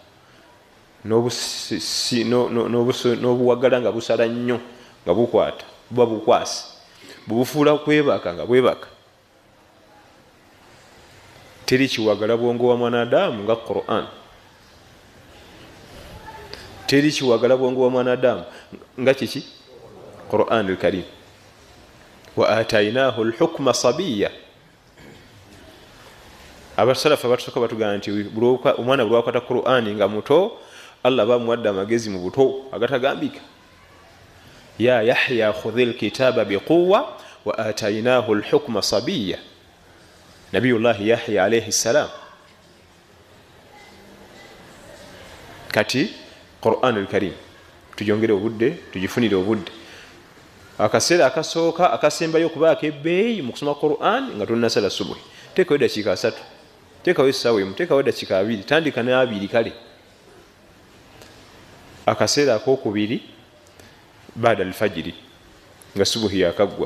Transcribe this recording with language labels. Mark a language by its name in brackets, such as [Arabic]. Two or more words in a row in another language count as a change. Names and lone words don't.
[Ganda] n'obuwagala nga busala nnyo nga bukwata buba bukwasi bubufuula kwebaka nga bwebaka. Teri kiwagala bwongo wa mwanadamu nga Quran, teri kiwagala bwongo wa mwanadamu nga kiki Quran al-Karim. [Arabic] وآتيناه الحكم صبيا. [Ganda] Abasalafu abatusoka batugamba nti omwana buli wakwata Quran nga muto Allah bamuwadde amagezi mu buto agatagambika. [Arabic] يا يحيى خذ الكتاب بقوة وآتيناه الحكم صبيا. نبي الله يحيى عليه السلام. [Ganda] Kati Quran al-Karim tujongere obudde tujifunire obudde akaseera akasooka akasembayo okubaako ebbeeyi mu kusoma Quran nga tonnasala subuhi teekayo dakiika 3 teekayo essaawa emu teekayo dakiika 2 tandika n'abiri kale akaseera akokubiri baada alfajiri nga subuhi yakaggwa.